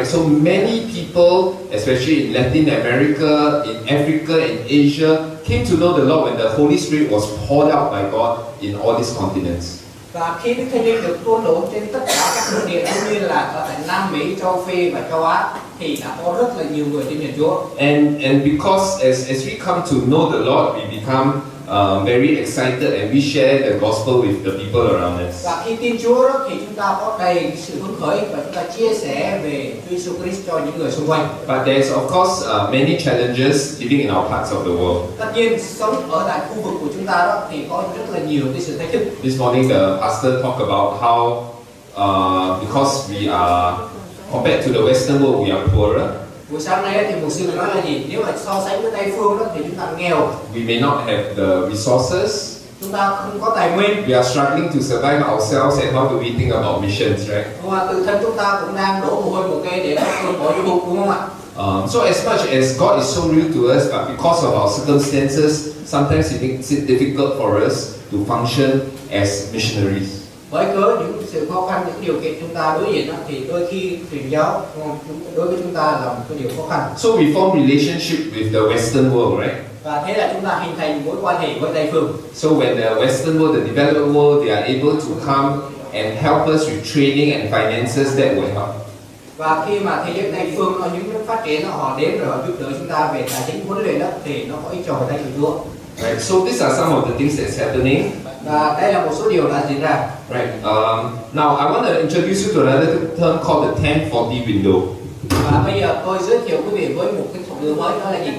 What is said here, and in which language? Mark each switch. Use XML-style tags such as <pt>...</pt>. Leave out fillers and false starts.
<en>Right, so many people, especially in Latin America, in Africa, in Asia, came to know the Lord when the Holy Spirit was poured out by God in all these continents.</en> <vi>Và khi Đức Thánh Linh được tuôn đổ trên tất cả các nước địa cũng như là ở tại Nam Mỹ, châu Phi và châu Á, thì đã có rất là nhiều người tin nhận Chúa.</vi> <en>And because as we come to know the Lord, we become very excited and we share the gospel with the people around us.</en> <vi>Và khi tin Chúa đó, thì chúng ta có đầy sự hứng khởi và chúng ta chia sẻ về Chúa Giêsu Christ cho những người xung quanh.</vi> <en>But there's of course many challenges living in our parts of the world.</en> <vi>Tất nhiên sống ở tại khu vực của chúng ta đó thì có rất là nhiều cái sự thách thức.</vi> <en>This morning the pastor talked about how because we are compared to the Western world, we are poorer.</en> <vi>Buổi sáng nay thì mục sư nói là gì? Nếu mà so sánh với Tây phương đó thì chúng ta nghèo.</vi> <en>We may not have the resources.</en> <vi>Chúng ta không có tài nguyên.</vi> <en>We are struggling to survive ourselves, and how do we think about missions, right?</en> <vi>Và tự thân chúng ta cũng đang đổ mồ hôi một cây để có nhiệm vụ, đúng không ạ?</vi> <en>So as much as God is so real to us, but because of our circumstances, sometimes it makes it difficult for us to function as missionaries.</en> <vi>Với cớ những sự khó khăn, những điều kiện chúng ta đối diện đó, thì đôi khi truyền giáo đối với chúng ta là một cái điều khó khăn.</vi> <en>So we form relationship with the Western world, right?</en> <vi>Và thế là chúng ta hình thành mối quan hệ với Tây phương.</vi> <en>So when the Western world, the developed world, they are able to come and help us with training and finances, that will help.</en> <vi>Và khi mà thế giới Tây phương, những nước phát triển họ đến rồi họ giúp đỡ chúng ta về tài chính huấn luyện đó, thì nó có ích cho hội thánh của Chúa.</vi> <en>Right. So these are some of the things that's happening.</en> <vi>Và đây là một số điều đã diễn ra.</vi> <en>Right. Now I want to introduce you to another term called the 1040 window.</en> <vi>Và bây giờ tôi giới thiệu quý vị với một cái thuật ngữ mới, đó là gì?</vi>